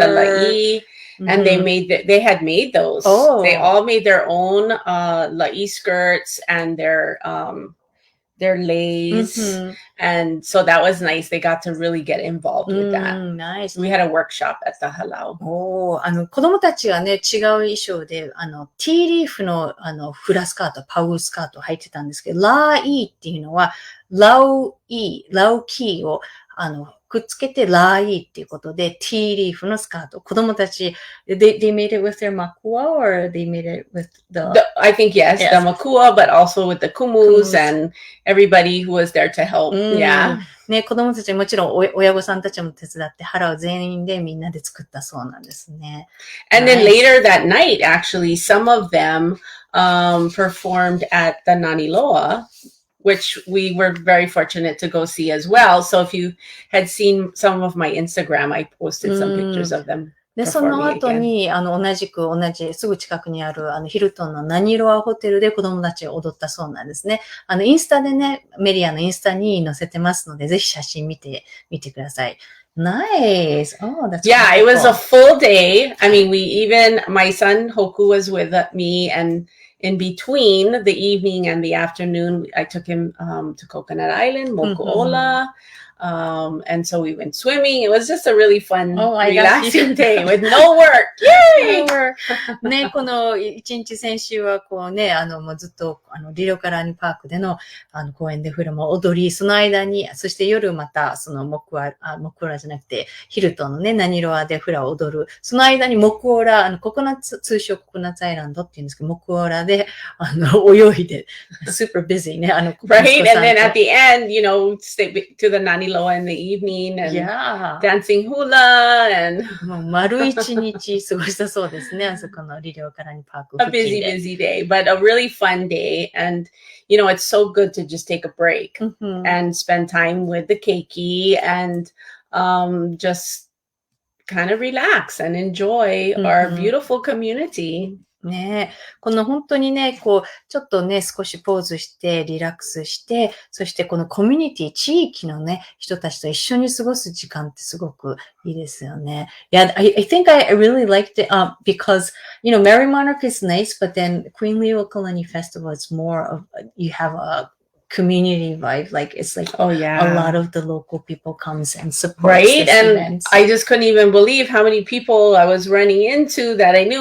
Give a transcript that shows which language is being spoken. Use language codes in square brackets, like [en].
[en] The la'i. And they had made those. Oh. They all made their own la'i skirts and their leis. And so that was nice. They got to really get involved with that. Nice. We had a workshop at the halau. [ja] 子供たちはね、違う衣装で、ティーリーフの、フラスカート、パウルスカートを履いてたんですけど、ラーイーっていうのは、ラウキーを、くっつけてラーイーっていうことで、ティーリーフのスカート。子供たち、 [en] they made it with [ja] their makua or they made it with [en] I think yes, the makua, but also with the kumus and everybody who was there to help. Yeah. [ja] ね、子供たちもちろん親御さんたちも手伝って腹を全員でみんなで作ったそうなんですね。 [en] And then later that night, actually, some of them performed at the Naniloa.Which we were very fortunate to go see as well. So if you had seen some of my Instagram, I posted some pictures of them. [ja] で、その後に、同じ、すぐ近くにある、ヒルトンのナニロアホテルで子供たちが踊ったそうなんですね。インスタでね、メリアのインスタに載せてますので、ぜひ写真見てください。 [en] Nice. Oh, that's Yeah, it was a full day. I mean, my son Hoku was with me and in between the evening and the afternoon, I took him to Coconut Island, Moku'ola. And so we went swimming. It was just a really fun, relaxing day with no work. Yay! [ja] ね、この一日先週はもうずっとリロカラニパークでの公園でフラも踊り、その間に、そして夜またモクオラじゃなくて、ヒルトンのね、ナニロアでフラを踊る。その間にモクオラ、通称ココナッツアイランドっていうんですけど、モクオラで、泳いで、 [en] super busy [ja] ね、 [en] Right? And then at the end, stay to the Naniloa in the evening and dancing hula and [ja] もう丸一日過ごしたそうですね。あそこのリリオカラニパーク。 [en] A busy day, but a really fun day. And, it's so good to just take a break and spend time with the keiki and just kind of relax and enjoy our beautiful community. [ja] ねえ、この本当にね、ちょっとね、少しポーズして、リラックスして、そしてこのコミュニティ、地域のね、人たちと一緒に過ごす時間ってすごくいいですよね。 [en] Yeah, I think I really liked it because, Merry Monarch is nice, but then Queen Leokalani Festival is more of, you have a community vibe. Like it's like Oh yeah. a lot of the local people comes and supports Right? this And event. I just couldn't even believe how many people I was running into that I knew.